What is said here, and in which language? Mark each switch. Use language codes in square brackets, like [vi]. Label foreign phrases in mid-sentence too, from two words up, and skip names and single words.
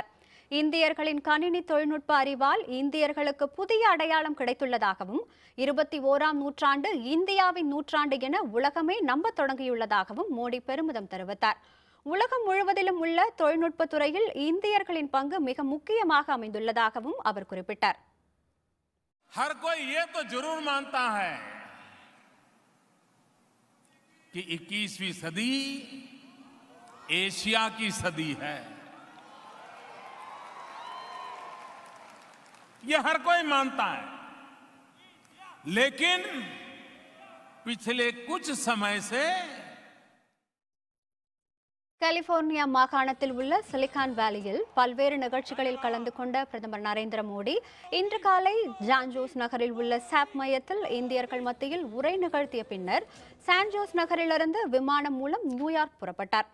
[ta] இந்தியர்களின் கணினி தொழில்நுட்ப அறிவால் இந்தியர்களுக்கு புதிய அடையாளம் கிடைத்துள்ளதாகவும் 21ஆம் நூற்றாண்டு இந்தியாவின் நூற்றாண்டு என உலகமே நம்ப தொடங்கியுள்ளதாகவும் மோடி பெருமிதம் தெரிவித்தார். உலகம் முழுவதிலும் உள்ள தொழில்நுட்பத் துறையில் இந்தியர்களின் பங்கு மிக முக்கியமாக அமைந்துள்ளதாகவும் அவர் குறிப்பிட்டார். [hi] हर कोई ये तो जरूर मानता है कि 21वीं सदी एशिया की सदी है. ये हर कोई मानता है, लेकिन पिछले कुछ समय से [ta] கலிபோர்னியா மாகாணத்தில் உள்ள சிலிகான் வேலியில் பல்வேறு நிகழ்ச்சிகளில் கலந்து கொண்ட பிரதமர் நரேந்திர மோடி இன்று காலை ஜான் ஜோஸ் நகரில் உள்ள சாப் மையத்தில் இந்தியர்கள் மத்தியில் உரை நிகழ்த்திய பின்னர் சான் ஜோஸ் நகரிலிருந்து விமானம் மூலம் நியூயார்க் புறப்பட்டார்.